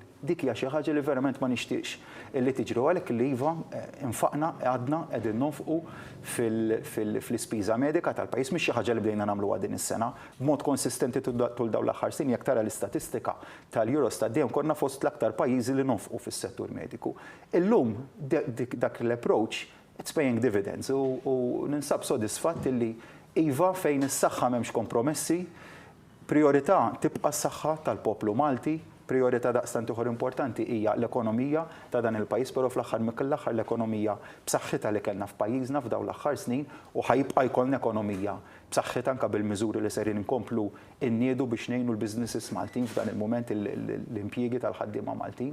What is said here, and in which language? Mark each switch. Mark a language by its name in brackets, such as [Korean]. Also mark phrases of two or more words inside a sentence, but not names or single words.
[Maltese] Dik hija xi ħaġa li verament ma nixtieqx illi tiġri għalhekk li iva infaqna għadna qegħdin nonfqu fl-ispiża medika tal-pajjiż mhix xi ħaġa li bdejna nagħmluha din is-sena b'mod konsistenti tul dawn l-aħħar snin jekk tara l-istatistika tal-Eurostat dejjem konna fost l-aktar pajjiżi li nonfqu fis-settur mediku. Illum dak l-approach [English] it's paying dividends [Maltese] u ninsab sodisfatt illi iva fejn is-saħħa m'hemmx kompromessi. Priorità tibqa' s-saħħa tal-poplu Malti, priorità daqstant ieħor importanti hija l-ekonomija ta' dan il-pajjiż, però fl-aħħar mill-aħħar l-ekonomija b'saħħitha li kellna f'pajjiżna f'dawn l-aħħar snin u ħajbqa' jkollna ekonomija b'saħħitha anke bil-miżuri li serin inkomplu nniedu biex ngħinu l-businesses Maltin f'dan il-mument l-impjiegi tal-ħaddiema Maltin.